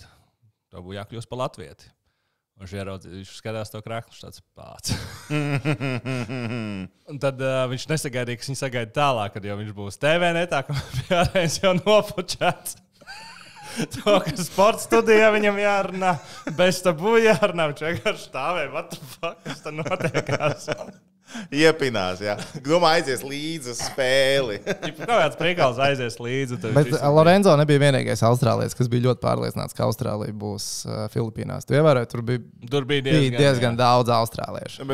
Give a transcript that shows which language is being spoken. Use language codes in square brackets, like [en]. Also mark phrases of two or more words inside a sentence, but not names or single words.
[lv] Tev būtu jākļūst par latvieti. Un viņš skatās to kreklu, viņš tāds pats. Un tad viņš nesagaidīja, ka viņš sagaida tālāk, kad jau viņš būs TV netā, ka bija arēns jau nopučēts. To, ka sporta studijā viņam jārunā, bez tabu jārunā, viņš vienkārši stāvēja, [en] what the fuck, [lv] kas tad notiekās? Iepinās, jā. Domā, aizies līdzi uz spēli. Kāds priekals aizies līdzi. Bet Lorenzo nebija vienīgais austrālietis, kas bija ļoti pārliecināts, ka Austrālija būs Filipīnās. Tu ievēroji, tur bija diezgan daudz austrāliešu.